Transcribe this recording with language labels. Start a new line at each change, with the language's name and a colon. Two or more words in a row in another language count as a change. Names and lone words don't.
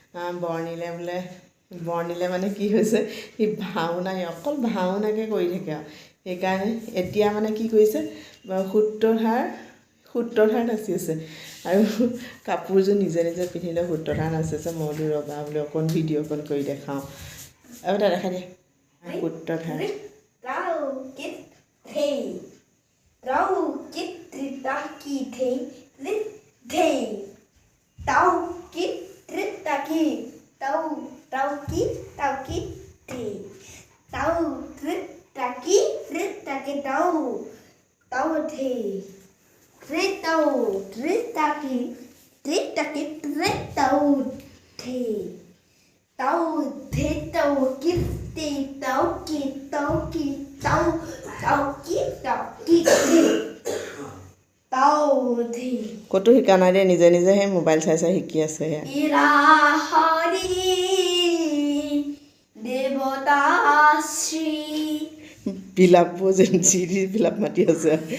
Assamese: বৰ্ণিলে মানে কি হৈছে সি ভাওনা অকল ভাওনাকে কৰি থাকে আৰু সেইকাৰণে এতিয়া মানে কি কৰিছে সূত্ৰধাৰ নাচি আছে আৰু কাপোৰযোৰ নিজে নিজে পিন্ধিলে সূত্ৰধাৰ নাচি আছে মই বোলো ৰ'বা বোলে অকণ ভিডিঅ' অকণ কৰি দেখাওঁ আৰু এটা দেখা দিয়ে সূত্ৰধাৰ Rau kit trita ki the lit the tau kit trita ki tau ki the tau trita ki tau the tritau trita ki tau the tau the tau ki tau ki tau ki tau ক'তো শিকা নাই দেই নিজে নিজে সেই মোবাইল চাই চাই শিকি আছে বিলাপবোৰ যেন চিৰি বিলাপ মাতি আছে